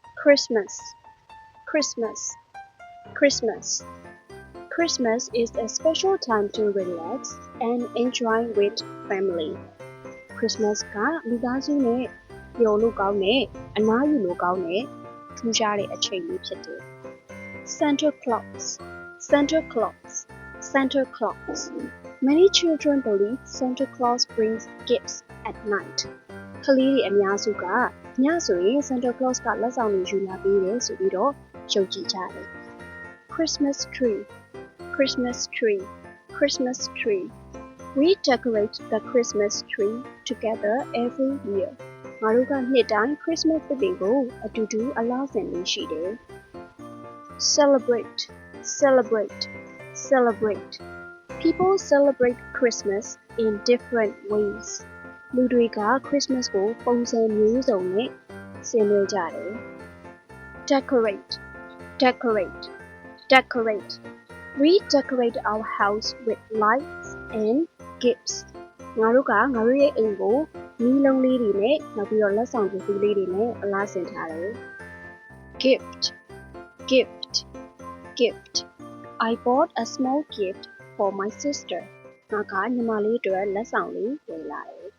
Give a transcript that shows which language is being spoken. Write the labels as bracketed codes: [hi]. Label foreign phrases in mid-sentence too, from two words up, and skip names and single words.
[en] Christmas, Christmas, Christmas. Christmas is a special time to relax and enjoy with family. [my] Christmas ကမိသားစုနဲ့ပျော်လို့ကောင်းတဲ့အနားယူလို့ကောင်းတဲ့ထူးခြားတဲ့အချိန်လေးဖြစ်တယ်။ Santa Claus, Santa Claus, Santa Claus. [en] Many children believe Santa Claus brings gifts at night. [my] ကလေးတွေအများစုကညဆိုရင် Santa Claus ကလက်ဆောင်တွေယူလာပေးတယ်ဆိုပြီးတော့ယုံကြည်ကြတယ်။ [en] Christmas tree, Christmas tree, Christmas tree. We decorate the Christmas tree together every year. [my] ငါတို့ကနှစ်တိုင်း Christmas သစ်ပင်ကိုအတူတူအလားစဉ်လေးရှိတယ်။ [en] Celebrate, celebrate, celebrate. People celebrate Christmas in different ways. [my] လူတွေက Christmas ကိုပုံစံမျိုးစုံနဲ့ဆင်နွှဲကြတယ်။ [en] Decorate, decorate, decorate. We decorate our house with lights and gifts. [my] ငါတို့ရဲ့အိမ်ကိုမီးလုံးလေးတွေနဲ့နောက်ပြီးတော့လက်ဆောင်ပစ္စည်းလေးတွေနဲ့အလားဆင်ထားတယ်။ [en] Gift, gift, gift. I bought a small gift for my sister. [my] ငါကညီမလေးအတွက်လက်ဆောင်လေးဝယ်လာတယ်